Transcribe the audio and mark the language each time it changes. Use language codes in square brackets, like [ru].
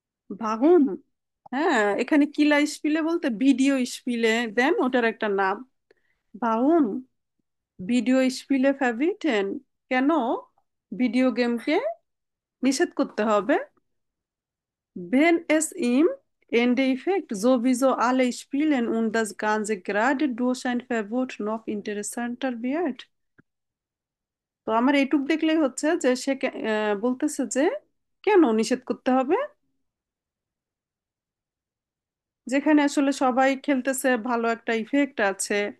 [bn] ভাগুন, হ্যাঁ, এখানে কিলা স্পিলে বলতে ভিডিও স্পিলে দেন ওটার একটা নাম। ভাগুন ভিডিও স্পিলে ফ্যাভিটেন, কেন ভিডিও গেমকে নিষেধ করতে হবে? [de] Wenn es im Endeffekt sowieso alle spielen und das Ganze gerade durch ein Verbot noch interessanter wird. [bn] তো আমার এইটুক দেখলেই হচ্ছে যে সে বলতেছে যে কেন নিষেধ করতে হবে, যেখানে আসলে সবাই খেলতেছে, ভালো একটা ইফেক্ট আছে।